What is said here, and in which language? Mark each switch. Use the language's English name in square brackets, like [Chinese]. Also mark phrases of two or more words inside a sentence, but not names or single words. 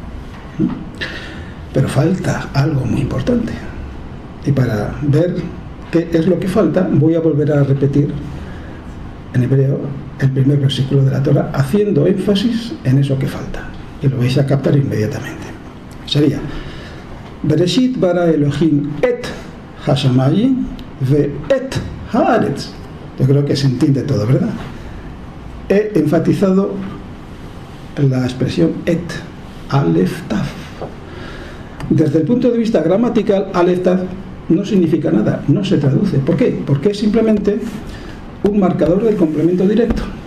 [Spanish] Pero falta algo muy importante. Y para ver qué es lo que falta, voy a volver a repetir en hebreo el primer versículo de la Torah, haciendo énfasis en eso que falta. Y lo vais a captar inmediatamente. Sería: [Hebrew] בראשית ברא אלהים את השמים ואת הארץ. [Spanish] Yo creo que se entiende todo, ¿verdad? He enfatizado la expresión et, [Hebrew] אלף תו. [Spanish] Desde el punto de vista gramatical, [Hebrew] אלף תו [Spanish] no significa nada, no se traduce. ¿Por qué? Porque es simplemente un marcador del complemento directo.